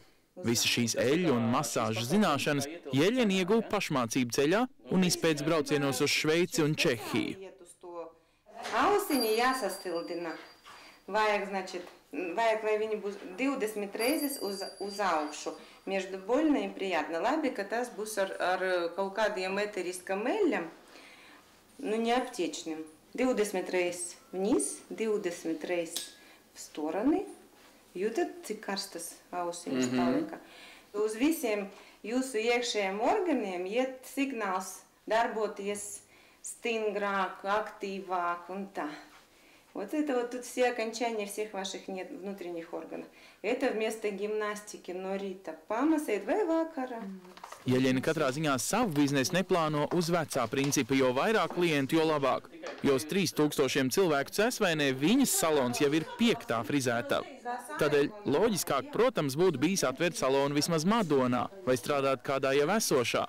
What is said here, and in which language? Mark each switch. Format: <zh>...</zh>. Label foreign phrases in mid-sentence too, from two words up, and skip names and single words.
<lv>Visi šīs eļļu un masāžu zināšanas Ieļena ieguva pašmācību ceļā un izpēc braucienos uz Šveici un Čehiju. Ausiņi jāsastildina. Vajag, lai viņi būs 20 reizes uz augšu.</lv> <ru>Между больно и приятно.</ru> <lv>Labi, ka tas būs ar kaut kādiem ēteriskām eļļām,</lv> <ru>не аптечным. 20 reizes вниз, 20 reizes в стороны.</ru> <lv>Jūtat, cik karstas ausiņas palika. Uz visiem jūsu iekšējiem organiem iet signāls darboties stingrāk, aktīvāk un tā.</lv> <ru>Вот это вот тут все окончания всех ваших внутренних органов. Это вместо гимнастики</ru> <lv>no rīta pamasēt vai vakarā. Ieļena katrā ziņā savu biznesu neplāno uz vecā principa, jo vairāk klientu, jo labāk. Jo uz 3000 cilvēku Cēsvainē viņas salons jau ir 5. frizētava. Tādēļ loģiskāk, protams, būtu bijis atvērt salonu vismaz Madonā vai strādāt kādā jau esošā.</lv>